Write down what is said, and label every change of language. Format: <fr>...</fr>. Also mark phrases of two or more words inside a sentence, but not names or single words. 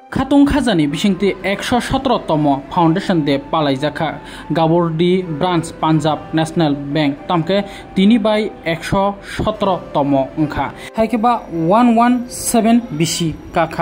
<brx>खातुं खाजानि बिसिंति 117तम फाउंडेशन दे पालाइजाखा गाबर्डी ब्रांच पंजाब नेशनल बैंक तामके 3/117तम अंखा हाइकेबा 117 बिसि काखा</brx>